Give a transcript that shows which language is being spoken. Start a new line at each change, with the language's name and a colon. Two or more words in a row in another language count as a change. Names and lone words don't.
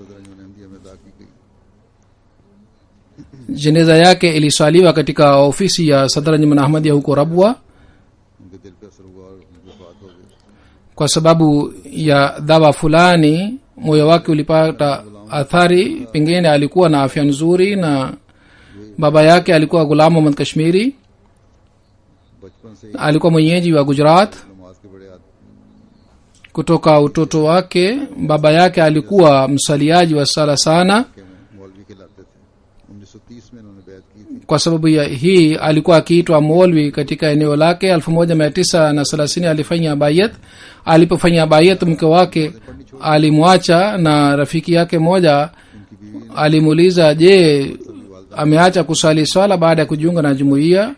Swahili: Jeneza yake iliswaliwa katika ofisi ya Sadranjman Ahmadiyya huko Rabwa. Kwa sababu ya dawa fulani moyo wake ulipata athari, pengine alikuwa na afya nzuri na baba yake alikuwa Ghulam Muhammad Kashmiri,
Urdu: بچپن سے ہی
Swahili: alikuwa mwenyeji wa Gujarat.
Urdu: نماز کے بڑے
Swahili: Kutoka utoto wake baba yake alikuwa msaliaji wa sala sana.
Urdu: کے مولوی کہلاتے تھے۔ 1930 میں انہوں نے بیعت کی تھی.
Swahili: Kwa sababu ya hii alikuwa akiitwa Molwi katika eneo lake. 1930 alifanya bayat. Alipofanya bayat, mke wake alimwacha, na rafiki yake moja alimuuliza, je, ameacha kusali swala baada ya kujiunga na jumuiya?